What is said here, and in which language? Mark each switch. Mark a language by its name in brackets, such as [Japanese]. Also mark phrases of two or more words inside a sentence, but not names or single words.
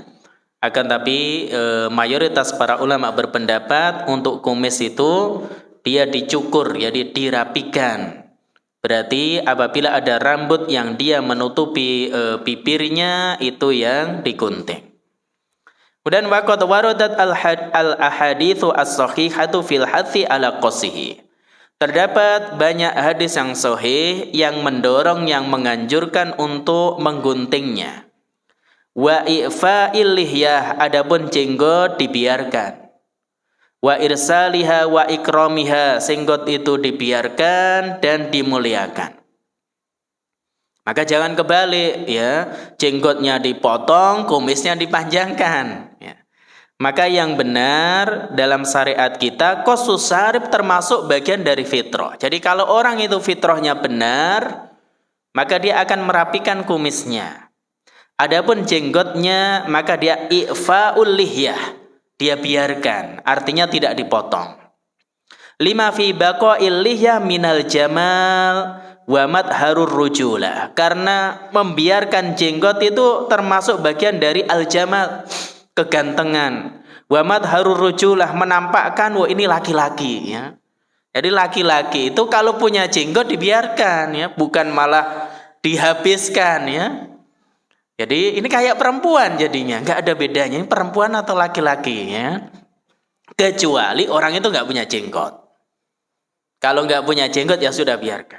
[Indonesian] Akan tapi mayoritas para ulama berpendapat untuk kumis itu dia dicukur, jadi dirapikan. Berarti apabila ada rambut yang dia menutupi bibirnya, itu yang digunting. [Arabic] Kemudian وقد وردت الأحاديث الصحيحة في الحث على قصه. [Indonesian] Terdapat banyak hadis yang sahih yang mendorong, yang menganjurkan untuk mengguntingnya. [Arabic] وإعفاء اللحية, [Indonesian] adapun jenggot dibiarkan. [Arabic] وإرسالها وإكرامها, [Indonesian] jenggot itu dibiarkan dan dimuliakan. Maka jangan kebalik ya, jenggotnya dipotong, kumisnya dipanjangkan ya. Maka yang benar dalam syariat kita, [Arabic] قص الشارب [Indonesian] termasuk bagian dari fitrah. Jadi kalau orang itu fitrahnya benar, maka dia akan merapikan kumisnya. Adapun jenggotnya, maka dia [Arabic] إعفاء اللحية, [Indonesian] dia biarkan, artinya tidak dipotong. [Arabic] لما في بقاء اللحية من الجمال ومظهر الرجولة, [Indonesian] karena membiarkan jenggot itu termasuk bagian dari al-jamal, kegantengan. [Arabic] ومظهر الرجولة, [Indonesian] menampakkan wah ini laki-laki ya. Jadi laki-laki itu kalau punya jenggot dibiarkan ya, bukan malah dihabiskan ya. Jadi ini kayak perempuan jadinya, nggak ada bedanya ini perempuan atau laki-laki ya. Kecuali orang itu nggak punya jenggot. Kalau nggak punya jenggot ya sudah biarkan.